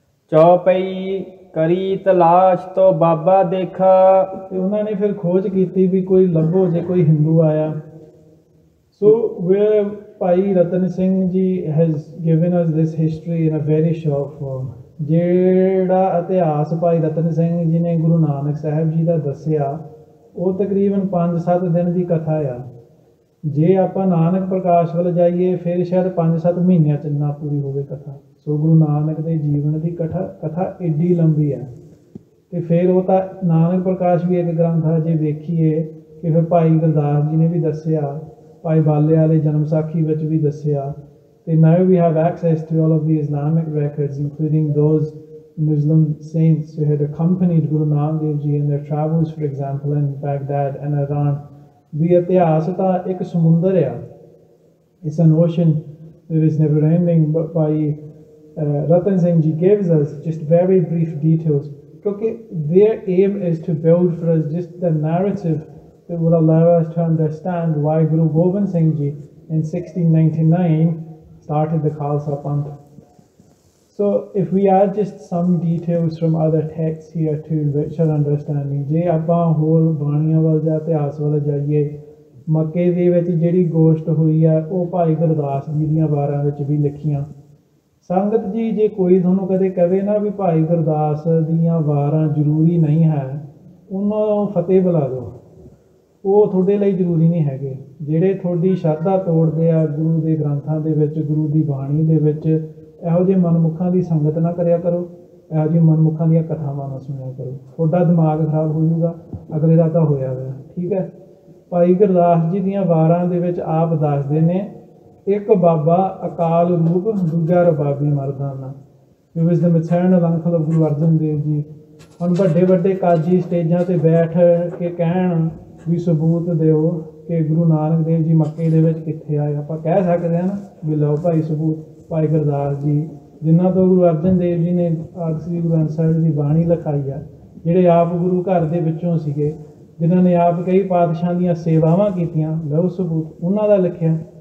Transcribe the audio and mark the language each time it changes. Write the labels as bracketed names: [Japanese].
[Punjabi] ਚੌਪਈ ਕਰੀ ਤਲਾਸ਼ ਤੋਂ ਬਾਬਾ ਦੇਖਾ। ਤੇ ਉਹਨਾਂ ਨੇ ਫਿਰ ਖੋਜ ਕੀਤੀ ਵੀ ਕੋਈ ਲੱਭੋ ਜੇ ਕੋਈ ਹਿੰਦੂ ਆਇਆ। [English] So where Bhai Rattan Singh Ji has given us this history in a very short form। [Punjabi] ਜਿਹੜਾ ਇਤਿਹਾਸ ਭਾਈ ਰਤਨ ਸਿੰਘ ਜੀ ਨੇ ਗੁਰੂ ਨਾਨਕ ਸਾਹਿਬ ਜੀ ਦਾ ਦੱਸਿਆ ਉਹ ਤਕਰੀਬਨ 5-7 ਦਿਨ ਦੀ ਕਥਾ ਆ। ਜੇ ਆਪਾਂ ਨਾਨਕ ਪ੍ਰਕਾਸ਼ ਵੱਲ ਜਾਈਏ ਫਿਰ ਸ਼ਾਇਦ 5-7 ਮਹੀਨਿਆਂ 'ਚ ਨਾ ਪੂਰੀ ਹੋਵੇ ਕਥਾ। ਸੋ ਗੁਰੂ ਨਾਨਕ ਦੇ ਜੀਵਨ ਦੀ ਕਥਾ ਏਡੀ ਲੰਬੀ ਆ। ਤੇ ਫਿਰ ਉਹ ਤਾਂ ਨਾਨਕ ਪ੍ਰਕਾਸ਼ ਵੀ ਇੱਕ ਗ੍ਰੰਥ ਆ। ਜੇ ਵੇਖੀਏ ਕਿ ਫਿਰ ਭਾਈ ਗੁਰਦਾਸ ਜੀ ਨੇ ਵੀ ਦੱਸਿਆ, ਭਾਈ ਬਾਲੇ ਵਾਲੇ ਜਨਮ ਸਾਖੀ ਵਿੱਚ ਵੀ ਦੱਸਿਆ। [English] ਤੇ now we have access to all of the Islamic records, including those Muslim saints who had accompanied Guru Nanak Dev Ji in their travels, for example, in Baghdad and Iran। [Punjabi] ਵੀ ਇਤਿਹਾਸ ਤਾਂ ਇੱਕ ਸਮੁੰਦਰ ਆ, [English] it's an ocean that is never ending, but Bhai Rattan Singh Ji gives us just very brief details, because their aim is to build for us just the narrative that will allow us to understand why Guru Gobind Singh Ji in 1699 started the Khalsa Panth। So if we add just some details from other texts here to enrich our understanding, [Punjabi] ਜੇ ਆਪਾਂ ਹੋਰ ਬਾਣੀਆਂ ਵੱਲ ਜਾਂ ਇਤਿਹਾਸ ਵੱਲ ਜਾਈਏ, ਮੱਕੇ ਦੇ ਵਿੱਚ ਜਿਹੜੀ ਗੋਸ਼ਟ ਹੋਈ ਆ ਉਹ ਭਾਈ ਗੁਰਦਾਸ ਜੀ ਦੀਆਂ ਵਾਰਾਂ ਵਿੱਚ ਵੀ ਲਿਖੀਆਂ। ਸੰਗਤ ਜੀ, ਜੇ ਕੋਈ ਤੁਹਾਨੂੰ ਕਦੇ ਕਹੇ ਨਾ ਵੀ ਭਾਈ ਗੁਰਦਾਸ ਦੀਆਂ ਵਾਰਾਂ ਜ਼ਰੂਰੀ ਨਹੀਂ ਹੈ, ਉਹਨਾਂ ਨੂੰ ਫਤਿਹ ਬੁਲਾ ਦਿਓ। ਉਹ ਤੁਹਾਡੇ ਲਈ ਜ਼ਰੂਰੀ ਨਹੀਂ ਹੈਗੇ। ਜਿਹੜੇ ਤੁਹਾਡੀ ਸ਼ਰਧਾ ਤੋੜਦੇ ਆ ਗੁਰੂ ਦੇ ਗ੍ਰੰਥਾਂ ਦੇ ਵਿੱਚ, ਗੁਰੂ ਦੀ ਬਾਣੀ ਦੇ ਵਿੱਚ, ਇਹੋ ਜਿਹੇ ਮਨਮੁੱਖਾਂ ਦੀ ਸੰਗਤ ਨਾ ਕਰਿਆ ਕਰੋ, ਇਹੋ ਜਿਹੇ ਮਨਮੁੱਖਾਂ ਦੀਆਂ ਕਥਾਵਾਂ ਨਾ ਸੁਣਿਆ ਕਰੋ। ਤੁਹਾਡਾ ਦਿਮਾਗ ਖਰਾਬ ਹੋ ਜਾਊਗਾ, ਅਗਲੇ ਦਾ ਤਾਂ ਹੋਇਆ ਹੋਇਆ। ਠੀਕ ਹੈ। ਭਾਈ ਗੁਰਦਾਸ ਜੀ ਦੀਆਂ ਵਾਰਾਂ ਦੇ ਵਿੱਚ ਆਪ ਦੱਸਦੇ ਨੇ, ਇੱਕ ਬਾਬਾ ਅਕਾਲ ਰੂਪ, ਦੂਜਾ ਰਬਾਬੀ Mardana. [English] He was the maternal uncle of Guru Arjan Dev Ji। [Punjabi] ਹੁਣ ਵੱਡੇ ਵੱਡੇ ਕਾਜੀ ਸਟੇਜਾਂ 'ਤੇ ਬੈਠ ਕੇ ਕਹਿਣ ਵੀ ਸਬੂਤ ਦਿਓ ਕਿ ਗੁਰੂ ਨਾਨਕ ਦੇਵ ਜੀ ਮੱਕੇ ਦੇ ਵਿੱਚ ਕਿੱਥੇ ਆਏ, ਆਪਾਂ ਕਹਿ ਸਕਦੇ ਹਾਂ ਨਾ ਵੀ ਲਓ ਭਾਈ ਸਬੂਤ। ਭਾਈ ਗੁਰਦਾਸ ਜੀ, ਜਿਨ੍ਹਾਂ ਤੋਂ ਗੁਰੂ ਅਰਜਨ ਦੇਵ ਜੀ ਨੇ ਆਦਿ ਸ੍ਰੀ ਗੁਰੂ ਗ੍ਰੰਥ ਸਾਹਿਬ ਦੀ ਬਾਣੀ ਲਿਖਾਈ ਆ, ਜਿਹੜੇ ਆਪ ਗੁਰੂ ਘਰ ਦੇ ਵਿੱਚੋਂ ਸੀਗੇ, ਜਿਨ੍ਹਾਂ ਨੇ ਆਪ ਕਈ ਪਾਤਸ਼ਾਹਾਂ ਦੀਆਂ ਸੇਵਾਵਾਂ ਕੀਤੀਆਂ, ਲਓ ਸਬੂਤ ਉਹਨਾਂ ਦਾ ਲਿਖਿਆ।